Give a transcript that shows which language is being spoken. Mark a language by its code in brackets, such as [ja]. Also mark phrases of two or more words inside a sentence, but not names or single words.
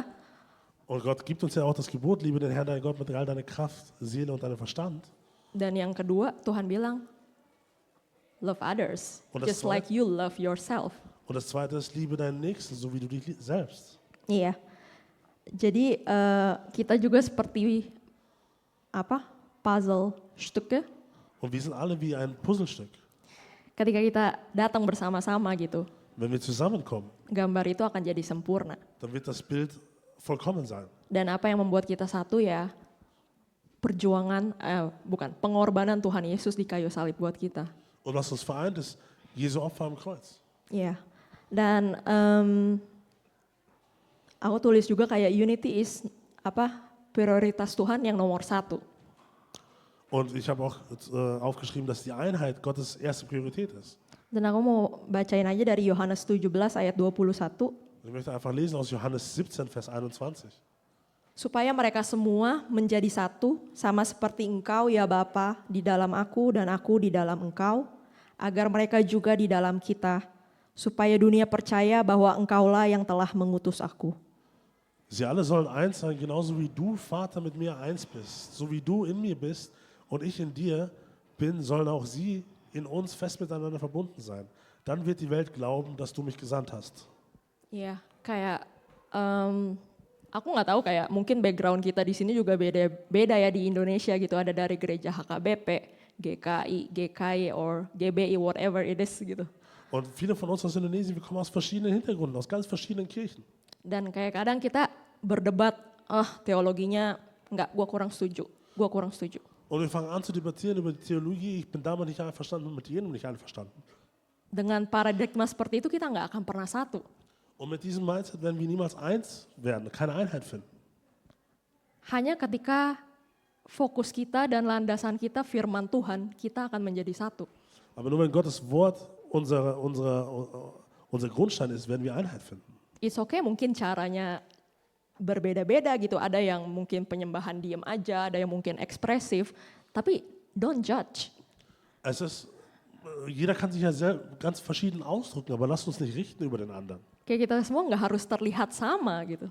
[de] Und Gott gibt uns ja auch das Gebot, liebe den Herrn, deinen Gott mit all deiner Kraft, Seele und deinem Verstand. [id] Dan yang kedua Tuhan bilang, [en] love others, [de] Und das [en] just like you love yourself. [de] Und das Zweite ist, liebe deinen Nächsten, so wie du dich selbst. [id] Iya. Jadi kita juga seperti puzzle Stücke. [de] Und wir sind alle wie ein Puzzlestück. [id] Ketika kita datang bersama-sama gitu, [de] Wenn wir zusammenkommen, [id] gambar itu akan jadi sempurna. [de] dann wird das Bild vollkommen sein. [id] Dan apa yang membuat kita satu ya pengorbanan Tuhan Yesus di kayu salib buat kita. [de] Und was uns vereint, ist Jesu Opfer am Kreuz. [id] Iya. Dan aku tulis juga kayak [en] unity is [id] prioritas Tuhan yang nomor 1. [de] Und ich habe auch aufgeschrieben, dass die Einheit Gottes erste Priorität ist. [id] Dan aku mau bacain aja dari Yohanes 17 ayat 21. [de] Ich möchte einfach lesen aus Johannes 17, Vers 21. [id] Supaya mereka semua menjadi satu, sama seperti Engkau ya Bapa di dalam aku dan aku di dalam Engkau, agar mereka juga di dalam kita, supaya dunia percaya bahwa Engkaulah yang telah mengutus aku. [de] Sie alle sollen eins sein, genauso wie du, Vater, mit mir eins bist. So wie du in mir bist und ich in dir bin, sollen auch sie in uns fest miteinander verbunden sein. Dann wird die Welt glauben, dass du mich gesandt hast. [id] Iya, kayak aku nggak tahu kayak mungkin background kita di sini juga beda ya di Indonesia gitu. Ada dari gereja HKBP, GKI, GKI or GBI, [en] whatever it is [id] gitu. [de] Und viele von uns aus Indonesien, wir kommen aus verschiedenen Hintergründen, aus ganz verschiedenen Kirchen. [id] Dan kayak kadang kita berdebat, teologinya nggak, gua kurang setuju. [de] Und wir fangen an zu debattieren über die Theologie. Ich bin damit nicht einverstanden und mit jenem nicht einverstanden. [id] Dengan paradigma seperti itu kita nggak akan pernah satu. [de] Und mit diesem Mindset werden wir niemals eins werden, keine Einheit finden. [id] Hanya ketika fokus kita dan landasan kita firman Tuhan, kita akan menjadi satu. [de] Aber nur wenn Gottes Wort unser Grundstein ist, werden wir Einheit finden. [en] It's okay, [id] mungkin caranya berbeda-beda gitu. Ada yang mungkin penyembahan diam aja, ada yang mungkin ekspresif. Tapi [en] don't judge. [de] Es ist, jeder kann sich ja ganz verschieden ausdrücken, aber lasst uns nicht richten über den anderen. [id] Kayak kita semua nggak harus terlihat sama gitu.